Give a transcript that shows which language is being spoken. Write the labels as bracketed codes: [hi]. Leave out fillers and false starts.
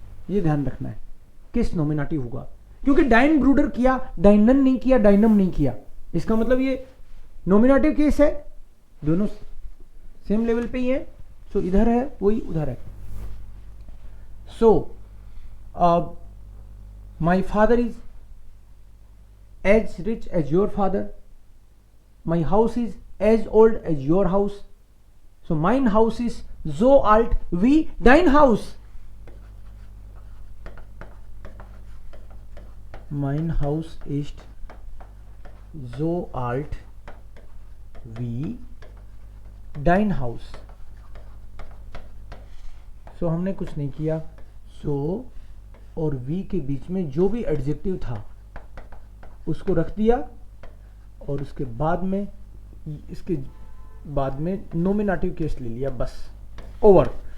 [hi] ये ध्यान रखना है किस नॉमिनेटिव होगा, क्योंकि [de] डाइन ब्रूडर [hi] किया, डाइनन नहीं किया, डाइनम नहीं किया, इसका मतलब ये नॉमिनेटिव केस है, दोनों सेम लेवल पे ही है। सो इधर है वही उधर है। [en] So my father is as rich as your father, my house is as old as your house. [de] सो माइन हाउस इज so alt wie dein Haus. Mein Haus ist so alt wie dein Haus. [hi] So हमने कुछ नहीं किया, so और we के बीच में जो भी adjective था उसको रख दिया और उसके बाद में इसके बाद में नोमिनेटिव केस ले लिया, बस ओवर।